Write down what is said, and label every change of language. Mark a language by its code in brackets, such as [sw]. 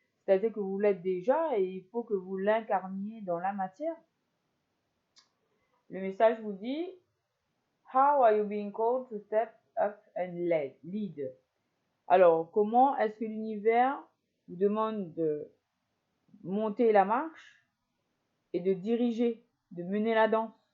[fr] C'est-à-dire que vous l'êtes déjà et il faut que vous l'incarniez dans la matière. Le message vous dit [en] How are you being called to step up and lead? [fr] Alors, comment est-ce que l'univers vous demande de monter la marche et de diriger, de mener la danse?